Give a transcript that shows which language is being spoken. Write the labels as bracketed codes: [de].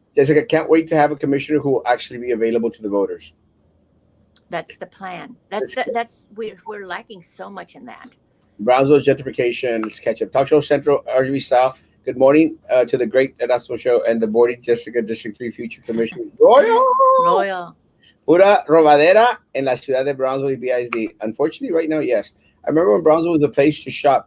[en] Jessica, can't wait to have a commissioner who will actually be available to the voters. That's the plan. Let's We're lacking so much in that. Brownsville gentrification. Let's catch up. Talk show central RGB style. Good morning to the great Erasmo show and the boarding Jessica District 3 Future Commissioner. Royal! Royal. [es] Pura robadera en la ciudad de Brownsville y BISD. [en] Unfortunately, right now, yes. I remember when Brownsville was a place to shop.